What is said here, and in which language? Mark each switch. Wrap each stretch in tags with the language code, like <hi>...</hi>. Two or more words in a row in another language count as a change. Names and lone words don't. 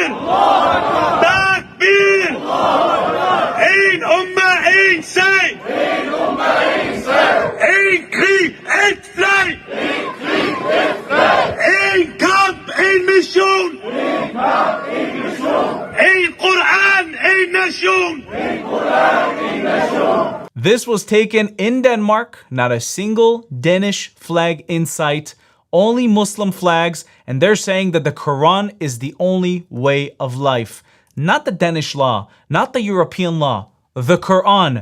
<da>Takbir! En umma, en sag! En umma, en sag! En krig, et flag! En krig, et flag! En kamp, en mission! En kamp, en mission! En Koran, en nation! En Koran, en nation!</da> <en>This was taken in Denmark, not a single Danish flag in sight, only Muslim flags, and they're saying that the Quran is the only way of life. Not the Danish law, not the European law, the Quran.</en>